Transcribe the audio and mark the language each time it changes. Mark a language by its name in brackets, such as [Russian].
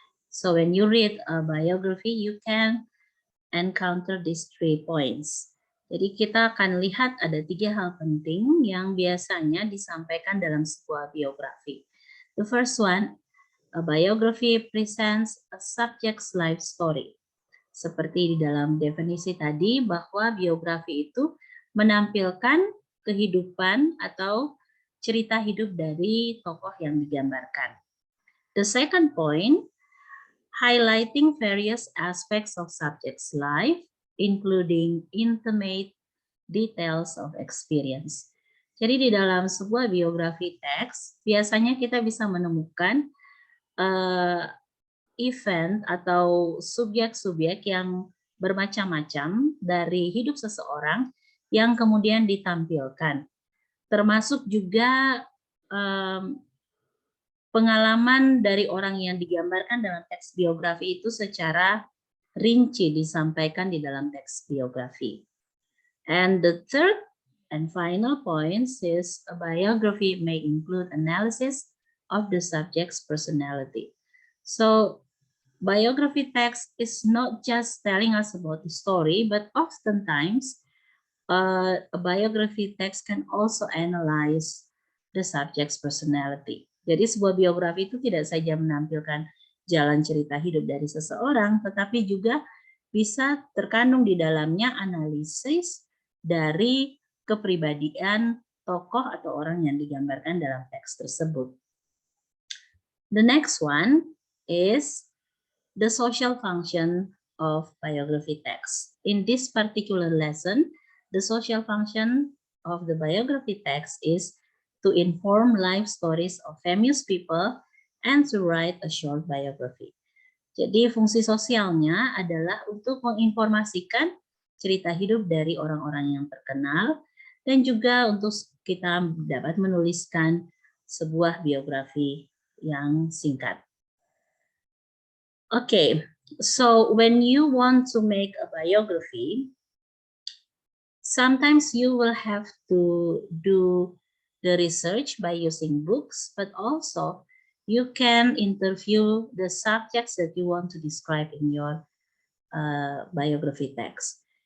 [English] So when you read a biography, you can encounter these 3 points. [Indonesian] Jadi kita akan lihat ada 3 hal penting yang biasanya disampaikan dalam sebuah biografi. [English] The first one, a biography presents a subject's life story. [Indonesian] Seperti di dalam definisi tadi, bahwa biografi itu menampilkan kehidupan atau cerita hidup dari tokoh yang digambarkan. [English] The second point, highlighting various aspects of subject's life, including intimate details of experience. [Indonesian] Jadi di dalam sebuah biografi teks, biasanya kita bisa menemukan event atau subjek-subjek yang bermacam-macam dari hidup seseorang yang kemudian ditampilkan. Termasuk juga pengalaman dari orang yang digambarkan dalam teks biografi itu secara rinci disampaikan di dalam teks biografi. [English] And the third and final point is a biography may include analysis of the subject's personality. So biography text is not just telling us about the story, but oftentimes a biography text can also analyze the subject's personality. [Indonesian] Jadi sebuah biografi itu tidak saja menampilkan jalan cerita hidup dari seseorang, tetapi juga bisa terkandung di dalamnya analisis dari kepribadian tokoh atau orang yang digambarkan dalam teks tersebut. [English] The next one is the social function of biography text. In this particular lesson, the social function of the biography text is to inform life stories of famous people and to write a short biography. [Indonesian] Jadi fungsi sosialnya adalah untuk menginformasikan cerita hidup dari orang-orang yang terkenal dan juga untuk kita dapat menuliskan sebuah biografi yang singkat. [English] Okay, so when you want to make a biography, sometimes you will have to do the research by using books, but also you can interview the subjects that you want to describe in your biography text.